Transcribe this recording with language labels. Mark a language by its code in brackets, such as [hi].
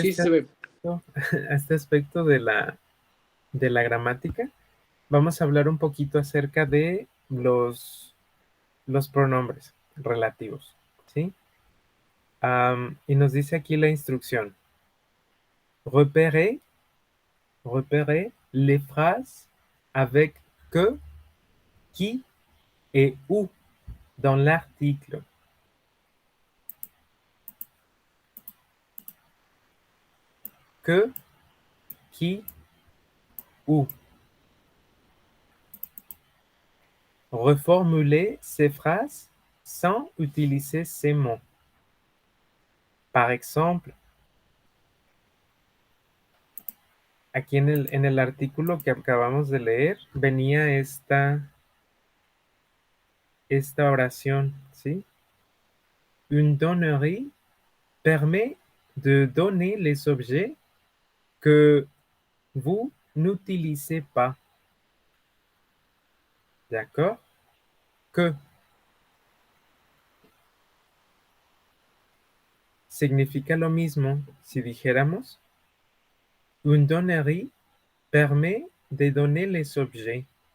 [es] Sí, se ve. este aspecto de la gramática. Vamos a hablar un poquito acerca de los pronombres relativos, ¿sí? Y nos dice aquí la instrucción. [fr] Repérez les phrases avec que, qui et où dans l'article. Que, qui, où. Reformuler ces phrases sans utiliser ces mots. Par exemple, [es] aquí en el artículo que acabamos de leer venía esta oración, ¿sí? [fr] Une donnerie permet de donner les objets que vous n'utilisez pas. D'accord? [es] Que significa lo mismo si dijéramos [fr] une donnerie permet de donner les objets.